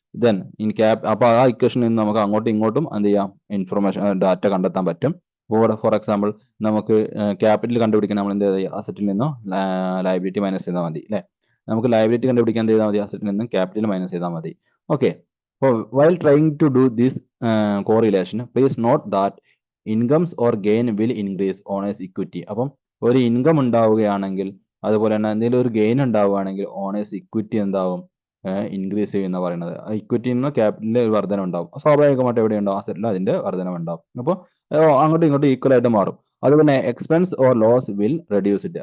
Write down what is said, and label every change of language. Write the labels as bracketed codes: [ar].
[ml] Then in അപ്പോൾ ആ ഇക്വേഷനിൽ നിന്ന് നമുക്ക് അങ്ങോട്ടും ഇങ്ങോട്ടും എന്ത് ചെയ്യാം? ഇൻഫർമേഷൻ ഡാറ്റ കണ്ടെത്താൻ പറ്റും. ഫോർ എക്സാമ്പിൾ നമുക്ക് ക്യാപിറ്റൽ കണ്ടുപിടിക്കാൻ നമ്മൾ എന്ത് ചെയ്താൽ അസറ്റിൽ നിന്നോ ലയബിലിറ്റി മൈനസ് ചെയ്താൽ മതി അല്ലേ? നമുക്ക് ലയബിലിറ്റി കണ്ടുപിടിക്കാൻ എന്ത് ചെയ്താൽ മതി? അസറ്റിൽ നിന്നും ക്യാപിറ്റൽ മൈനസ് ചെയ്താൽ മതി. ഓക്കെ. [en] അപ്പോൾ while trying to do this correlation, please note that incomes or gain will increase owners' equity. [ml] അപ്പം ഒരു ഇൻകം ഉണ്ടാവുകയാണെങ്കിൽ അതുപോലെ തന്നെ എന്തെങ്കിലും ഒരു ഗെയിൻ ഉണ്ടാവുകയാണെങ്കിൽ ഓണേഴ്സ് ഇക്വിറ്റി എന്താവും? ഇൻക്രീസ് ചെയ്യുന്ന പറയുന്നത്. ഇക്വിറ്റിയിൽ നിന്ന് ക്യാപിറ്റലിൽ ഒരു വർധന ഉണ്ടാവും. സ്വാഭാവികമായിട്ട് എവിടെ ഉണ്ടാവും? അസറ്റിൽ അതിന്റെ വർധന ഉണ്ടാവും. അപ്പോൾ അങ്ങോട്ടും ഇങ്ങോട്ടും ഈക്വൽ ആയിട്ട് മാറും. അതുപോലെ [en] Expense or loss will reduce it.